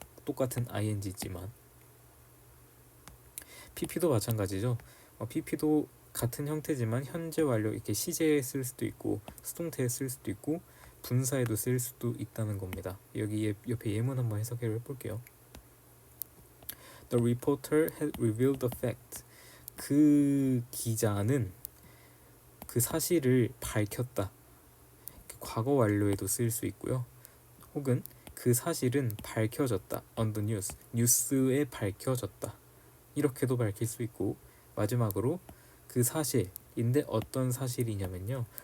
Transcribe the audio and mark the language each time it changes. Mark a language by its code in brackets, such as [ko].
[ko] 똑같은 ing지만. pp도 마찬가지죠. pp도 같은 형태지만 현재 완료, 이렇게 시제에 쓸 수도 있고 수동태에 쓸 수도 있고 분사에도 쓸 수도 있다는 겁니다. 여기 옆에 예문 한번 해석을 해볼게요. [en] The reporter had revealed the fact, [ko] 그 기자는 그 사실을 밝혔다. 과거 완료에도 쓰일 수 있고요. 혹은 그 사실은 밝혀졌다. [en] on the news, [ko] 뉴스에 밝혀졌다. 이렇게도 밝힐 수 있고, 마지막으로 그 사실인데 어떤 사실이냐면요,